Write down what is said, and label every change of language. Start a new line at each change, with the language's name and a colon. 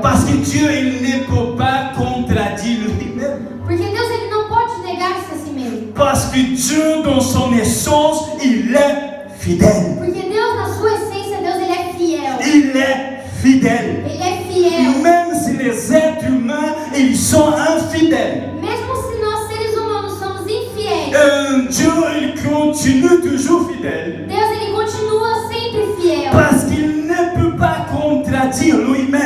French: Parce que Dieu, il ne peut pas contredire lui-même.
Portuguese: Porque Deus, ele não pode negar-se a si mesmo.
French: Parce que Dieu, dans son essence, il est fidèle.
Portuguese: Porque Deus, na sua essência, Deus, ele é fiel.
French: Il est fidèle.
Portuguese: Ele é fiel.
French: Même si les êtres humains, ils sont infidèles.
Portuguese: Mesmo se nós, seres humanos, somos infiéis,
French: Dieu, il continue toujours fidèle.
Portuguese: Deus, ele continua sempre fiel.
French: Parce qu'il ne peut pas contredire lui-même.